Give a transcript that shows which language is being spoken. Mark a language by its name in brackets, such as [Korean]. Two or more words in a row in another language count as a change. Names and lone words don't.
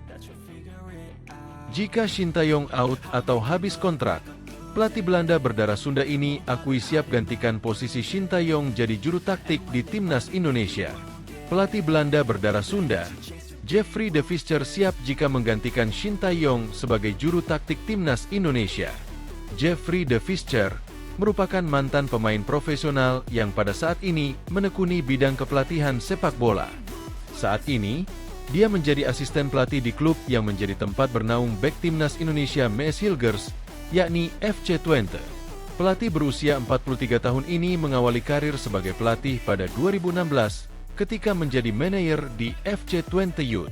[Indonesian] Jika Shin Tae-yong out atau habis kontrak, pelatih Belanda berdarah Sunda ini akui siap gantikan posisi Shin Tae-yong jadi juru taktik di timnas Indonesia. Pelatih Belanda berdarah Sunda, Jeffrey de Visser siap jika menggantikan Shin Tae-yong sebagai juru taktik timnas Indonesia. Jeffrey de Visser merupakan mantan pemain profesional yang pada saat ini menekuni bidang kepelatihan sepak bola. Saat ini, dia menjadi asisten pelatih di klub yang menjadi tempat bernaung bek timnas Indonesia Maes Hilgers, yakni FC Twente. Pelatih berusia 43 tahun ini mengawali karir sebagai pelatih pada 2016 ketika menjadi manajer di FC Twente Youth.